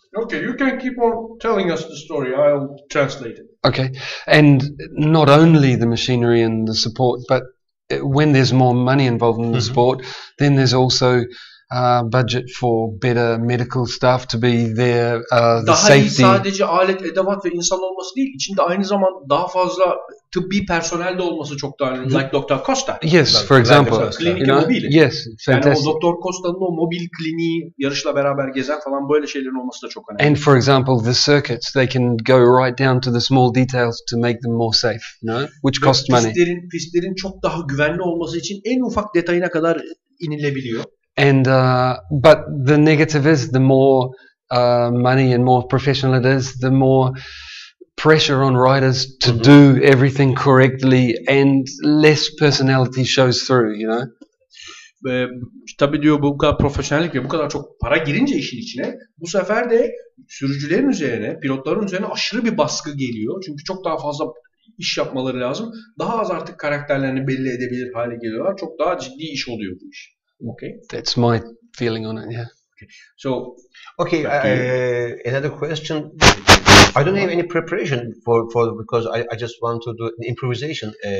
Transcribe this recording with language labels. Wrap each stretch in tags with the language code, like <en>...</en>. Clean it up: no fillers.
<en>Okay, you can keep on telling us the story. I'll translate it. Okay, and not only the machinery and the support, but when there's more money involved in the sport, then there's also budget for better medical staff to be there, the</en> <tr>daha</tr> <en>safety.</en> <tr>iyi sadece alet, edevat ve insan olması değil, içinde aynı zamanda daha fazla tıbbi personel de olması çok daha önemli.</tr> <en>Like Dr. Costa. Yes, for example.</en> <tr>Klinik mobili.</tr> <en>Yes, fantastic.</en> <tr>Yani o Dr. Costa'nın o mobil kliniği, yarışla beraber gezen falan böyle şeylerin olması da çok önemli.</tr> <en>And for example, the circuits, they can go right down to the small details to make them more safe, you know, which cost money.</en> <tr>Pistlerin çok daha güvenli olması için en ufak detayına kadar inilebiliyor.</tr> <en>And but the negative is the more money and more professional it is, the more pressure on riders to do everything correctly, and less personality shows through, you know.</en> <tr>Tabii diyor bu kadar profesyonellik ve bu kadar çok para girince işin içine bu sefer de sürücülerin üzerine, pilotların üzerine aşırı bir baskı geliyor. Çünkü çok daha fazla iş yapmaları lazım. Daha az artık karakterlerini belli edebilir hale geliyorlar. Çok daha ciddi iş oluyor bu iş.</tr> <en>Okay. That's my feeling on it, yeah. So, another question. I don't have any preparation for because I just want to do an improvisation.</en>